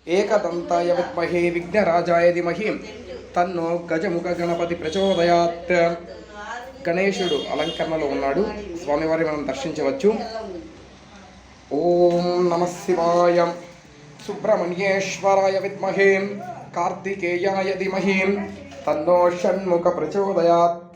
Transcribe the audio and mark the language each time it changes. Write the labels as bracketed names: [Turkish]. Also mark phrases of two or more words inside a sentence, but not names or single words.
[Sanskrit] एकदन्ताय विद्महे विघ्नराजाय धीमहि तन्नो गजमुख गणपति प्रचोदयात्। [Telugu] గణేశుడు అలంకరణలో ఉన్నాడు. స్వామివారి మనం దర్శించవచ్చు. [Sanskrit] ఓం నమః శివాయ. సుబ్రహ్మణ్యేశ్వరాయ విద్మహే కార్తికేయాయ ధీమహి తన్నో షణ్ముఖ ప్రచోదయాత్.